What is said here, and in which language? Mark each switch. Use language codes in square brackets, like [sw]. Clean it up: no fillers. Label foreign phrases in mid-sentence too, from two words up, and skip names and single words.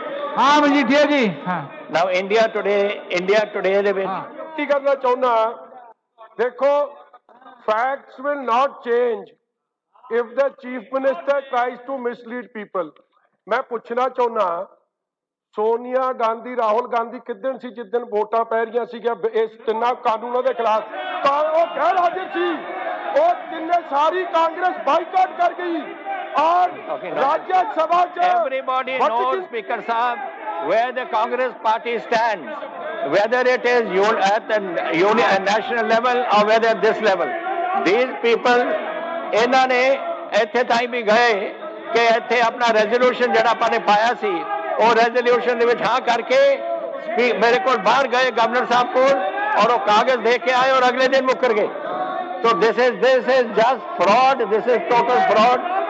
[hi] हाँ मजीठिया जी हाँ [en] Now India today [pa] ਦੇ ਵਿੱਚ [hi] हाँ [pa] ਬੇਨਤੀ ਕਰਨਾ ਚਾਹੁੰਦਾ, ਦੇਖੋ [en] facts will not change if the chief minister tries to mislead people. [pa] ਮੈਂ ਪੁੱਛਣਾ ਚਾਹੁੰਦਾ, ਸੋਨੀਆ ਗਾਂਧੀ ਰਾਹੁਲ ਗਾਂਧੀ ਕਿੱਦਣ ਸੀ ਜਿੱਦਣ ਵੋਟਾਂ ਪੈ ਰਹੀਆਂ ਸੀਗੀਆਂ ਇਸ ਤਿੰਨਾਂ ਕਾਨੂੰਨਾਂ ਦੇ ਖਿਲਾਫ, ਤਾਂ ਉਹ ਗੈਰ ਹਾਜ਼ਰ ਸੀ। ਉਹ ਤਿੰਨੇ ਸਾਰੀ ਕਾਂਗਰਸ ਬਾਈਕਾਟ ਕਰ ਗਈ ਔਰ ਰਾਜ ਸਭਾ ਚ [en] everybody knows, Speaker Sahab, where the Congress party stands, whether it is at the national level or whether this level. These people, [pa] ਇਹਨਾਂ ਨੇ ਇੱਥੇ ਤਾਈਂ ਵੀ ਗਏ ਕਿ ਇੱਥੇ ਆਪਣਾ ਰੈਜ਼ੋਲੂਸ਼ਨ ਜਿਹੜਾ ਆਪਾਂ ਨੇ ਪਾਇਆ ਸੀ, ਉਹ ਰੈਜ਼ੋਲੂਸ਼ਨ ਦੇ ਵਿੱਚ ਹਾਂ ਕਰਕੇ ਮੇਰੇ ਕੋਲ ਬਾਹਰ ਗਏ ਗਵਰਨਰ ਸਾਹਿਬ ਕੋਲ ਔਰ ਉਹ ਕਾਗਜ਼ ਦੇ ਕੇ ਆਏ ਔਰ ਅਗਲੇ ਦਿਨ ਮੁੱਕਰ ਗਏ। [en] So this is just fraud. This is total fraud.